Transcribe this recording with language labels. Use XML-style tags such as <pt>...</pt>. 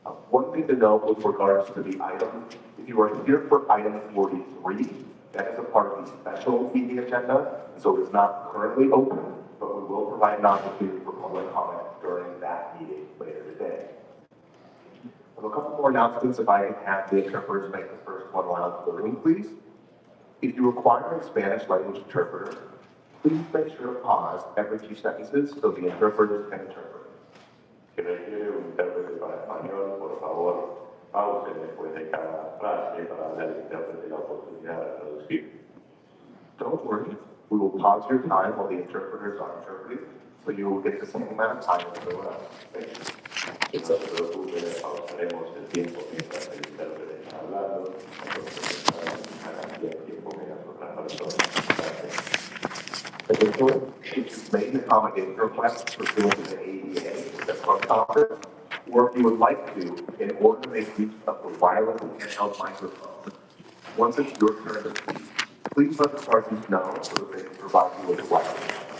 <en>One thing to note with regards to the item, if you are here for item 43, that is a part of the special meeting agenda, and so it is not currently open, but we will provide an opportunity for public comment during that meeting later today. I have a couple more announcements if I can have the interpreters make the first one loud for the room, please. If you require a Spanish language interpreter, please make sure to pause every few sentences so the interpreters can interpret.</en> <es>Que requiere un intérprete para español, por favor, pause después de cada frase para dar al intérprete la oportunidad de traducir.</es> <en>Don't worry, we will pause your time while the interpreters are interpreting, so you will get the same amount of time as everyone else. Thank you.</en> <es>No se preocupe, pausaremos el tiempo mientras el intérprete está hablando, entonces el tiempo que las otras personas. Gracias.</es> <en>Additionally, if you've made an accommodation request pursuant to the ADA with the clerk's office, or if you would like to, in order to make use of the wireless handheld microphone, once it's your turn to speak, please let the parties know so that they can provide you with a wireless.</en>